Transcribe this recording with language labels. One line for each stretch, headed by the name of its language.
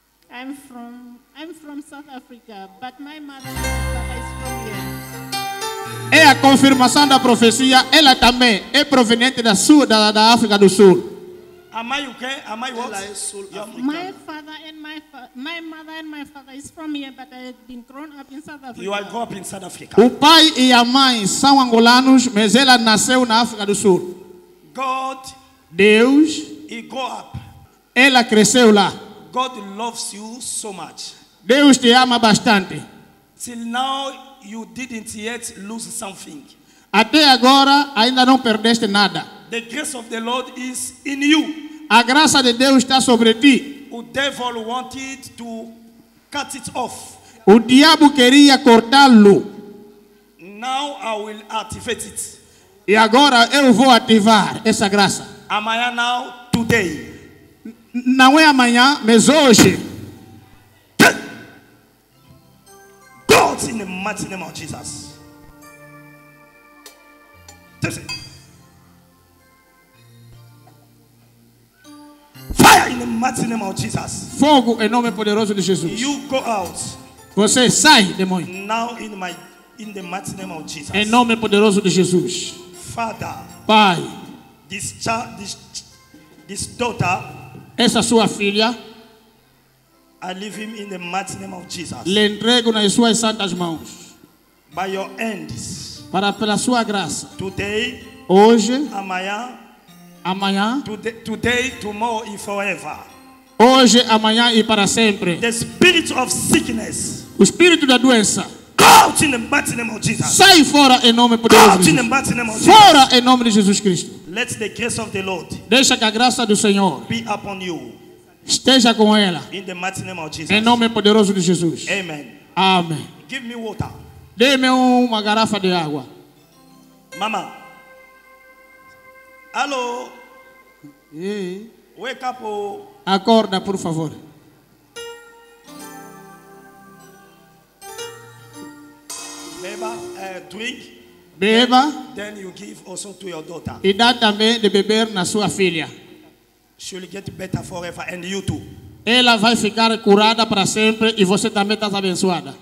English: I'm from South Africa, but my mother and my father is from here.
Portuguese: É a confirmação da profecia, ela também é proveniente da África do Sul.
English: Am I okay? Am I what? My father and my mother and my father is from here, but I've been grown up in South Africa. You are grown up in South Africa.
Portuguese: O pai e a mãe são angolanos, mas ela nasceu na África do Sul.
English: God,
Portuguese: Deus,
English: he grew up.
Portuguese: Ela cresceu lá.
English: God loves you so much.
Portuguese: Deus te ama bastante.
English: Till now you didn't yet lose something.
Portuguese: Até agora ainda não perdeste nada.
English: The grace of the Lord is in you.
Portuguese: A graça de Deus está sobre ti.
English: O devil wanted to cut it off.
Portuguese: O diabo queria cortá-lo.
English: Now I will activate it.
Portuguese: E agora eu vou ativar essa graça.
English: Amanhã now, today.
Portuguese: Não é amanhã, mas hoje.
English: God, in the mighty name of Jesus. Fire in the mighty name of Jesus.
Portuguese: Fogo em nome poderoso de Jesus.
English: You go out.
Portuguese: Você sai, demônio.
English: Now in the mighty name of Jesus.
Portuguese: Em nome poderoso de Jesus.
English: Father.
Portuguese: Pai.
English: This daughter.
Portuguese: Essa sua filha.
English: I leave him in the mighty name of Jesus.
Portuguese: Le entrego nas suas santas mãos.
English: By your hands.
Portuguese: Pela sua graça.
English: Today.
Portuguese: Hoje. Amanhã.
English: Today, tomorrow and forever.
Portuguese: Hoje, amanhã e para sempre.
English: The spirit of sickness.
Portuguese: O espírito da doença.
English: Out in the mighty name of Jesus.
Portuguese: Sai fora em nome poderoso de Jesus. Fora em nome de Jesus Cristo.
English: Let the grace of the Lord.
Portuguese: Deixa que a graça do Senhor
English: be upon you.
Portuguese: Esteja com ela.
English: In the mighty name of Jesus.
Portuguese: Em nome poderoso de Jesus.
English: Amen.
Portuguese: Amém.
English: Give me water.
Portuguese: Dê-me uma garrafa de água. Mama. Alô? Ei.
English: Wake up. Oh.
Portuguese: Acorda, por favor. Beba, drink. Beba.
English: Then you give also to your daughter.
Portuguese: E dá também de beber na sua filha.
English: She will get better forever, and you too.
Portuguese: Ela vai ficar curada para sempre e você também está abençoada.